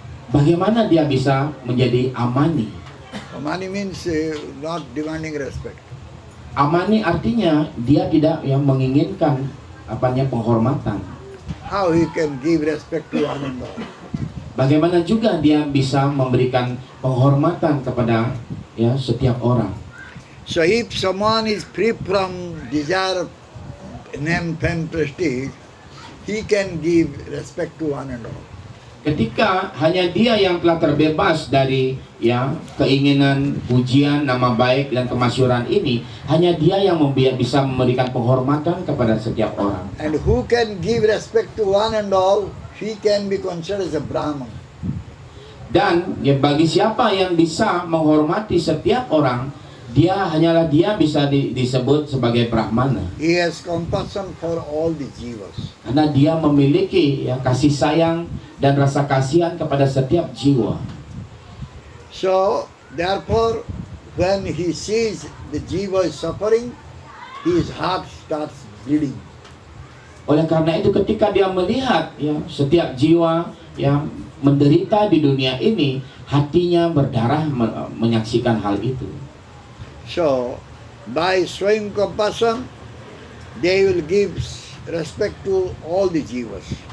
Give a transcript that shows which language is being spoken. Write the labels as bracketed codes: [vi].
[id] bagaimana dia bisa menjadi amani? [en] Amani means not demanding respect. [id] Amani artinya dia tidak yang menginginkan penghormatan. [en] How he can give respect to one and all? [id] Bagaimana juga dia bisa memberikan penghormatan kepada ya setiap orang. [en] So if someone is free from desire of name, fame, prestige, he can give respect to one and all. [id] Ketika hanya dia yang telah terbebas dari ya keinginan pujian, nama baik dan kemasyuran ini, hanya dia yang bisa memberikan penghormatan kepada setiap orang. [en] And who can give respect to one and all, he can be considered as a Brahman. [id] Dan ya, bagi siapa yang bisa menghormati setiap orang, hanyalah dia bisa disebut sebagai Brahmana. [en] He has compassion for all the jivas. [id] Karena dia memiliki ya kasih sayang dan rasa kasihan kepada setiap jiwa. [en] So therefore, when he sees the jiva is suffering, his heart starts bleeding. [id] Oleh karena itu ketika dia melihat ya setiap jiwa yang menderita di dunia ini, hatinya berdarah menyaksikan hal itu. [en] So by showing compassion, they will give respect to all the jivas.